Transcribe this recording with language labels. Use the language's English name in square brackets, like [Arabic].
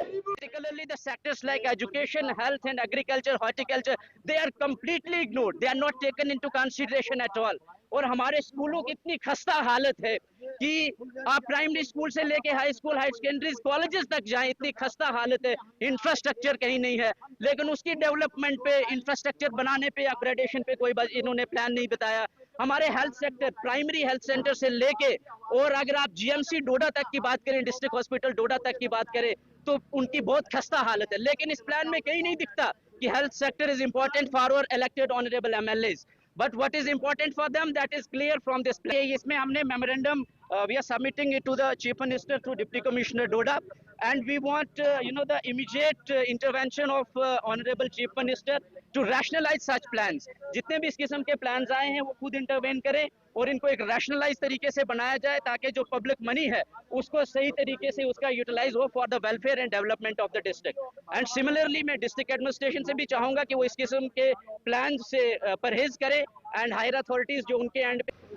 [English] Particularly the sectors like education, health and agriculture, horticulture, they are completely ignored. They are not taken into consideration at all. [Hindi] और हमारे स्कूलों की इतनी खस्ता हालत है कि आप प्राइमरी स्कूल से लेके high school, high secondary colleges तक जाएं, इतनी खस्ता हालत है। इंफ्रास्ट्रक्चर कहीं नहीं है, लेकिन उसकी डेवलपमेंट पे, इंफ्रास्ट्रक्चर बनाने पे, अपग्रेडेशन पे कोई इन्होंने प्लान नहीं बताया। हमारे health sector, primary health centre से लेके और अगर आप GMC डोडा तक की बात करें, डिस्ट्रिक्ट हॉस्पिटल डोडा तक की बात करें, तो उनकी बहुत खस्ता हालत है, लेकिन इस प्लान में कहीं नहीं दिखता कि health sector [English] Is important for our elected honorable MLAs. But what is important for them, that is clear from this plan. [Hindi] इसमें हमने [English] memorandum we are submitting it to the Chief Minister through Deputy Commissioner Doda, and we want the immediate intervention of Honorable Chief Minister to rationalize such plans. [Hindi] जितने भी इस किस्म के plans आए हैं वो खुद intervene करें और इनको एक rationalize तरीके से बनाया जाए ताकि जो public money है उसको सही तरीके से उसका utilize हो [English] for the welfare and development of the district. And similarly [Hindi] मैं district administration से भी चाहूँगा कि वो इस किस्म के plans से परहेज करें [English] and higher authorities [Hindi] जो उनके end पे